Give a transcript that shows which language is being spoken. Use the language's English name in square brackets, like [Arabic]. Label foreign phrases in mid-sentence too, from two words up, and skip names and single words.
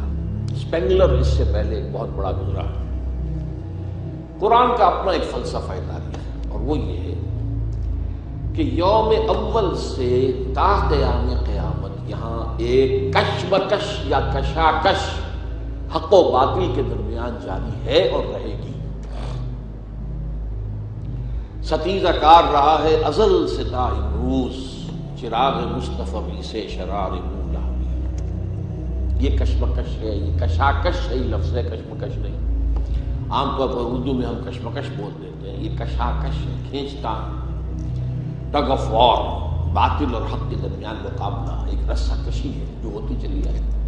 [Urdu] اسپینگلر اس سے پہلے ایک بہت بڑا گزرا ہے۔ قرآن کا اپنا ایک فلسفہ تاریخ ہے، اور وہ یہ ہے کہ یوم اول سے تا قیام قیامت یہاں ایک کشمکش یا کشاکش حق و باطل کے درمیان جاری ہے اور رہے گی۔ ستیزہ کار رہا ہے ازل سے تا امروز، چراغ مصطفی سے شرار مولا۔ یہ کشمکش ہے، یہ کشاکش ہے، یہ لفظ ہے، کشمکش نہیں۔ عام طور پر اردو میں ہم کشمکش بول دیتے ہیں، یہ کشاکش ہے، کھینچتان، [English] tug of war, [Urdu] باطل اور حق کے درمیان مقابلہ، ایک رسہ کشی ہے جو ہوتی چلی جائے۔